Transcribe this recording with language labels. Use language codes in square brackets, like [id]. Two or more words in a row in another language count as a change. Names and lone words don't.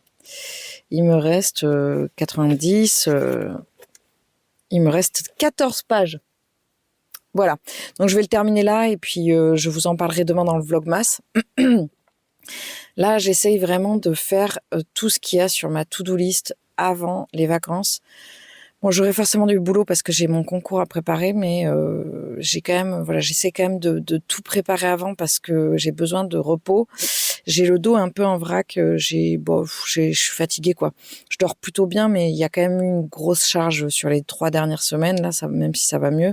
[fr] Il me reste 90, il me reste 14 pages. Voilà, donc je vais le terminer là et puis je vous en parlerai demain dans le Vlogmas. Là, j'essaye vraiment de faire tout ce qu'il y a sur ma [en] to-do list [fr] avant les vacances. Bon, j'aurai forcément du boulot parce que j'ai mon concours à préparer, mais j'essaie quand même de tout préparer avant parce que j'ai besoin de repos. J'ai le dos un peu en vrac, je suis fatiguée, quoi. Je dors plutôt bien, mais il y a quand même eu une grosse charge sur les 3 dernières semaines, là, même si ça va mieux.